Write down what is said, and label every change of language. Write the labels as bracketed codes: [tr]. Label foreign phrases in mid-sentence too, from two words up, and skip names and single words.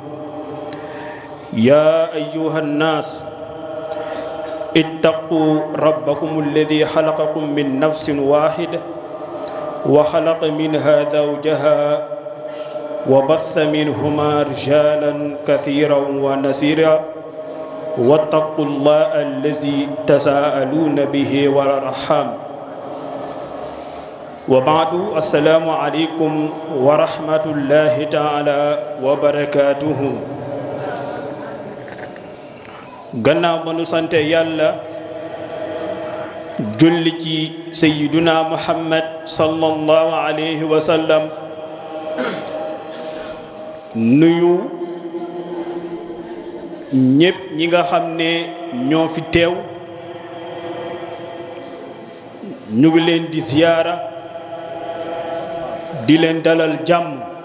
[ar] يا أيها الناس اتقوا ربكم الذي خلقكم من نفس واحدة وخلق منها زوجها وبث منهما رجالا كثيرا ونسيرا واتقوا الله الذي تساءلون به والأرحام. وبعد السلام عليكم ورحمة الله تعالى وبركاته. [wo] gannaaw ba nu sante yàlla julli ci sayyiduna muhammad [ar] صلى الله عليه وسلم, [wo] nuyu ñépp ñi nga xam ne ñoo fi teew, ñu ngi leen di ziyaara di leen dalal jàmm.